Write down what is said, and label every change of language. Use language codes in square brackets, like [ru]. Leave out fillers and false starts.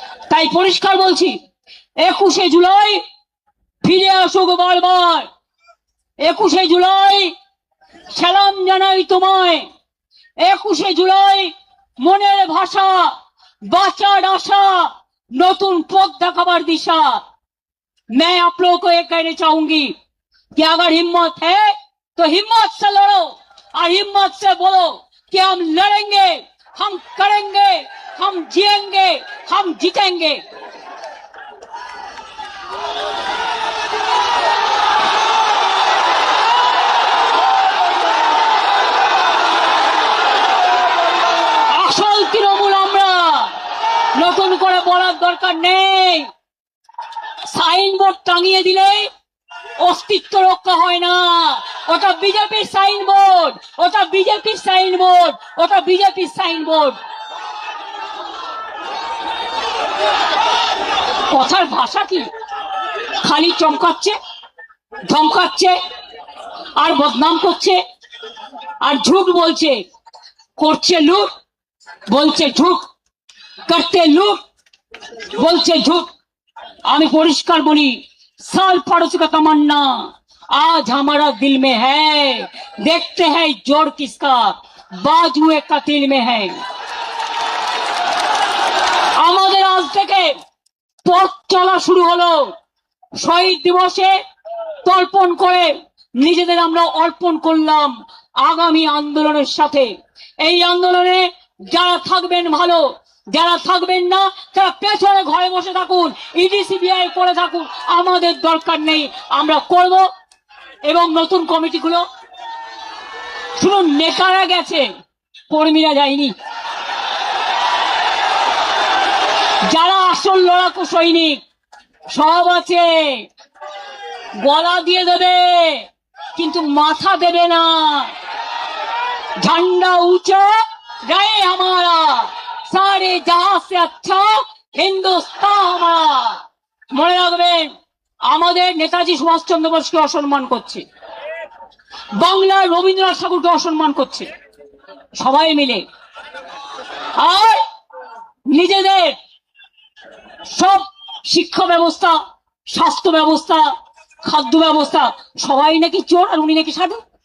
[bn] তাই পরিষ্কার বলছি, 21শে জুলাই ফিরে আসুক বারবার। 21শে জুলাই সালাম জানাই তোমায়। 21শে জুলাই মনের ভাষা, বাঁচার আশা, নতুন পথ দেখাবার दिशा। [hi] मैं आप लोगों को ये कहना चाहूंगी कि अगर हिम्मत है तो हिम्मत से लड़ो, और हिम्मत से बोलो कि हम लड़ेंगे, हम करेंगे, हम जिएंगे, हम जीतेंगे। [bn] আসল তৃণমূল আমরা, নতুন করে বলার দরকার নেই। সাইনবোর্ড টাঙিয়ে দিলে অস্তিত্ব রক্ষা হয় না। ওটা বিজেপির সাইনবোর্ড, ওটা বিজেপির সাইনবোর্ড, ওটা বিজেপির সাইনবোর্ড। কথার ভাষা কি? খালি চমকাচ্ছে, ধমকাচ্ছে, আর বদনাম করছে, আর ঝুট বলছে। করছে লুট, বলছে ঝুট, করতে লুট, বলছে ঝুট। আমি পরিষ্কার বলি, [hi] साल पड़ोसी का तमन्ना आज हमारा दिल में है, देखते हैं जोर किसका बाजुए कतिल में है। [bn] আমাদের আজ থেকে পথ চলা শুরু হলো। শহীদ দিবসে তর্পণ করে নিজেদের আমরা অর্পণ করলাম আগামী আন্দোলনের সাথে। এই আন্দোলনে যারা থাকবেন ভালো, যারা থাকবেন না তারা পেছনে ঘরে বসে থাকুন, ইডি সিবিআই করে থাকুন, আমাদের দরকার নেই, আমরা করব। এবং নতুন কমিটিগুলো শুনুন, নেতারা গেছে, কর্মীরা যায়নি। যারা আসল লড়াকু সৈনিক সব আছে, গলা দিয়ে দেবে কিন্তু মাথা দেবে না। [hi] झंडा ऊंचा रहे हमारा, सारे जहां से अच्छा हिंदुस्तान हमारा। [bn] মনে রাখবেন, আমাদের নেতাজি সুভাষচন্দ্র বোসকে অসম্মান করছে, বাংলার রবীন্দ্রনাথ ঠাকুরকে অসম্মান করছে সবাই মিলে। আর নিজেদের সব শিক্ষা ব্যবস্থা, স্বাস্থ্য ব্যবস্থা, খাদ্য ব্যবস্থা সবাই নাকি চোর আর উনি নাকি সাধু।